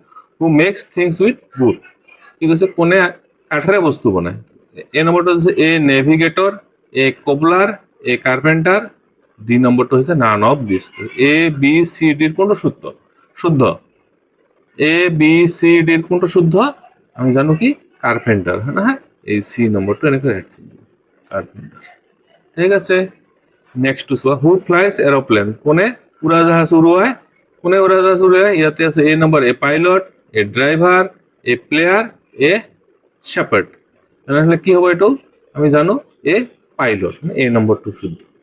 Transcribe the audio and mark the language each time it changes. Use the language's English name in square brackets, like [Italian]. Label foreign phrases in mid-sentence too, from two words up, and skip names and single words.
[English] who makes things with wood, [Assamese] কি কৈছে, কোনে কাঠেৰে বস্তু বনায়। এ নম্বৰটো হৈছে [English] a navigator, a cobbler, a carpenter, [Assamese] ডি নম্বৰটো হৈছে [English] none of this. [Assamese] এ বি চি ডিৰ কোনটো শুদ্ধ, এ বি চি ডিৰ কোনটো শুদ্ধ, আমি জানো কি, কার্পেন্টার, হ্যাঁ না? এই সি নম্বরটা এনেকৈ [English] right sign [Assamese] দিব, কার্পেন্টার, ঠিক আছে? নেক্সট চোৱা, [English] who flies aeroplane, [Assamese] কোনে উৰাজাহাজ উৰুৱায়, ইয়াতে আছে এ নম্বৰ, [English] a pilot, a driver, a player, a shepherd, [Assamese] তেনেহ'লে কি হ'ব, এইটো আমি জানো [English] a pilot, [Assamese] এ নম্বৰটো শুদ্ধ।